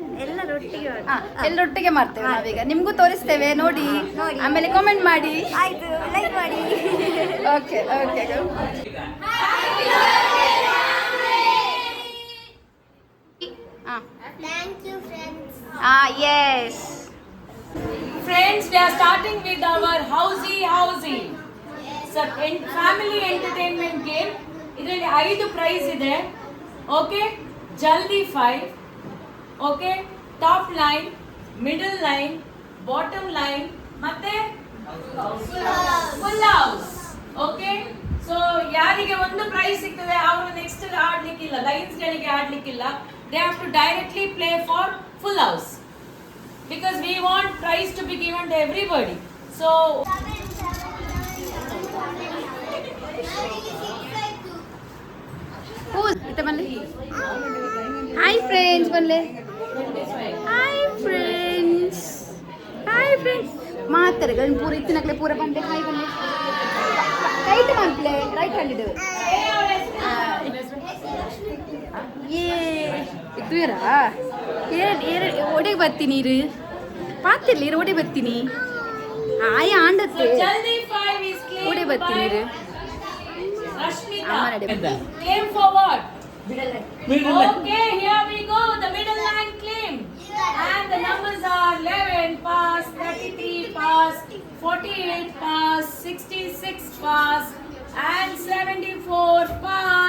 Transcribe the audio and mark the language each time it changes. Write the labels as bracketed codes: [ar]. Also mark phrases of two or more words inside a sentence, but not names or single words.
[kn] ಎಲ್ಲರೊಟ್ಟಿಗೆ ಎಲ್ಲರೊಟ್ಟಿಗೆ ಮಾಡ್ತೇವೆ ನಾವೀಗ, ನಿಮ್ಗೂ ತೋರಿಸ್ತೇವೆ ನೋಡಿ. ಆಮೇಲೆ ಕಾಮೆಂಟ್ ಮಾಡಿ. ಆಯ್ತು, ಲೈಕ್ ಮಾಡಿ. [en] Okay okay. Thank you friends. Yes. Friends, we are starting with our housey. So, family entertainment game. [kn] ಇದರಲ್ಲಿ 5 ಪ್ರೈಸ್ ಇದೆ. ಓಕೆ, ಜಲ್ದಿ 5. [en] Okay, top line, middle line, bottom line [kn] ಮತ್ತೆ [en] full house. [kn] ಓಕೆ, ಸೊ ಯಾರಿಗೆ ಒಂದು ಪ್ರೈಸ್ ಸಿಗ್ತದೆ ಅವರು ನೆಕ್ಸ್ಟ್ ಆಡ್ಲಿಕ್ಕಿಲ್ಲ, ಲೈನ್ಸ್ ಗಳಿಗೆ ಆಡ್ಲಿಕ್ಕಿಲ್ಲ. [en] They have to directly play for full house because we want prize to be given to everybody. So Hi friends, ಬನ್ನಿ. Hi friends. [tcy] ಮಾತಾರೆ ಗಂಡು ಪೂರ ಇತ್ತಿನಕ್ಲೆ ಪೂರ ಬಂದೆ. ಹಾಯ್ ಬನ್ನಿ. [kn] ರೈಟ್ ಮಾಡ್ಲೆ, [en] right handed. [kn] ಇದ್ದೀರಾ? ಒಡೆಗೆ ಬರ್ತೀನಿ ಇರು, ಪಾತಿರ್ಲಿ ಇರು, ಒಡೆ ಬರ್ತೀನಿ. [tcy] ಆಯ ಆಂಡತ್ತೆ [en] jaldi 5 is claim [kn] ಒಡೆ ಬರ್ತೀನಿ ಇರು. [en] Rashmita claim for what? Middle line. Okay, here we go, the middle line claim. And the numbers are 11 pass, 33 pass, 48 pass, 66 pass and 74 pass.